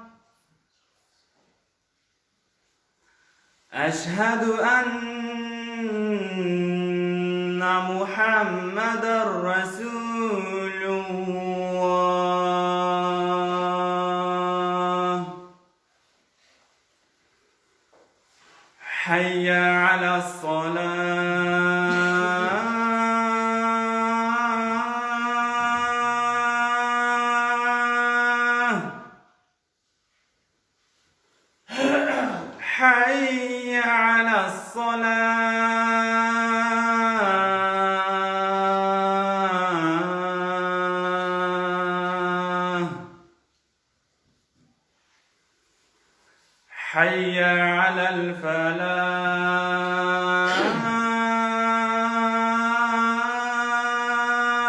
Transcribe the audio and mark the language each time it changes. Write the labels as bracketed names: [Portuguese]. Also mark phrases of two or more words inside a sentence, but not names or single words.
[Arabic] أشهد أن محمدا رسول الله. حي على الصلاة. حي على الصلاة. حي على الفلاح.